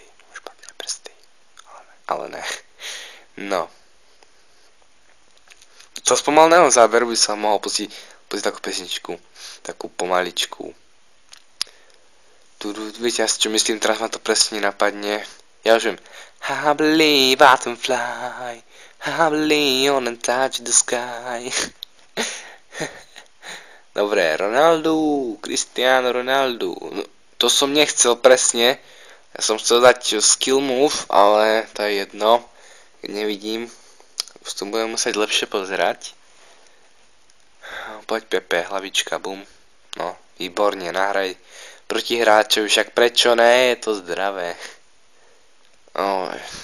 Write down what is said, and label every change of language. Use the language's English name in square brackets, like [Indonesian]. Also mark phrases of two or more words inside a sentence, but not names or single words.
[Czech] Špatné prsty. Ale ne. No. [Slovak] To spomaleného záberu by sa mohol pustiť takú pesničku. Takú pomaličku. Viete asi čo myslím, teraz ma to presne napadne. Ja už viem. [English] I believe I can fly. I believe on and touch the sky. [Slovak] Dobre, Cristiano Ronaldo. No, to som nechcel presne. Ja som chcel dať [English] skill move, [Slovak] ale to je jedno. Keď nevidím. Už to budem musieť lepšie pozerať. Poď Pepe, hlavička, bum. No, výborne, nahraj proti hráčovi, však prečo ne, je to zdravé. Oj.